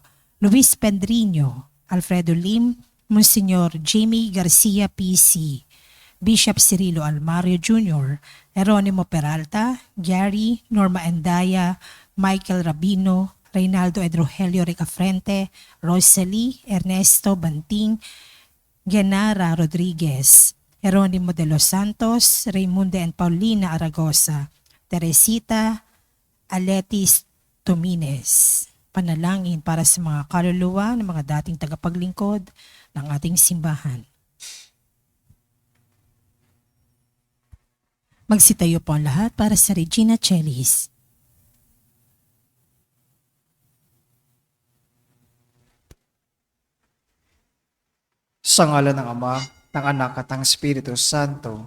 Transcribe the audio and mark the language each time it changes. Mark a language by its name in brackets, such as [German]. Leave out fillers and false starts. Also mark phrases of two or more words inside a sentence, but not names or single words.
[Filipino] Luis Pedriño, Alfredo Lim, Monsignor Jamie Garcia PC, Bishop Cirilo Almario Jr., Jeronimo Peralta, Gary, Norma Endaya, Michael Rabino, Reynaldo Edrogelio Ricafrente, Rosalie, Ernesto Banting, Genara Rodriguez, Jeronimo de los Santos, Raimundo and Paulina Aragosa, Teresita Aletis Tomines. Panalangin para sa mga kaluluwa ng mga dating tagapaglingkod ng ating simbahan. Magsitayo po ang lahat para sa Regina Celis. Sa ngalan ng Ama, ng Anak at ng Espiritu Santo.